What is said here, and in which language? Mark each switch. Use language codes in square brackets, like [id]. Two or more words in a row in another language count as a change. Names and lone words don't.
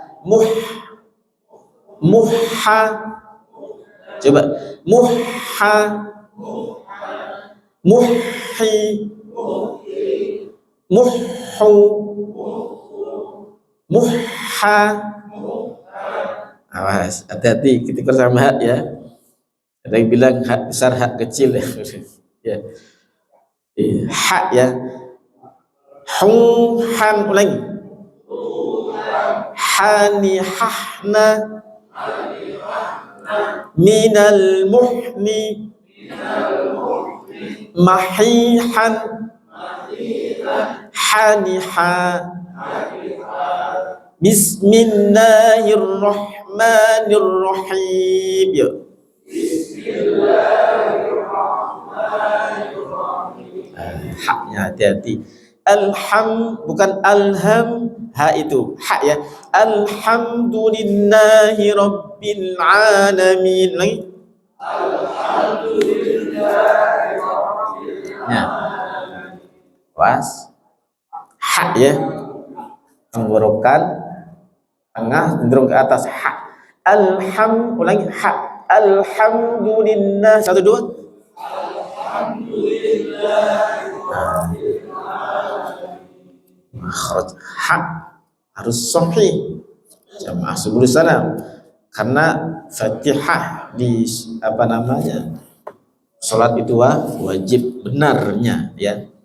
[id] Muha. Coba muha. Muhi. Muhu. Muha. Awas, hati-hati ketika sama hak ya. Ada yang bilang hak besar, hak kecil ya. Ya. Hak ya. Hu han, ulangi. hanihahna minal muhni mahihan haniha bismillahirrahmanirrahim. Yuk. Haknya hati-hati. Bukan alham, ha itu hak ya. [ar] الحمد لله رب العالمين. [id] Lagi. [ar] الحمد لله رب العالمين. Was. [id] Hak ya. Tenggorokan tengah cenderung ke atas. Hak. Ulangi hak. Alhamdulillah. 1 2. [ar] Alhamdulillah. [id] Makhraj hak harus sahih jamaah sebelum salam, karena Fatihah di salat itu wajib benarnya ya.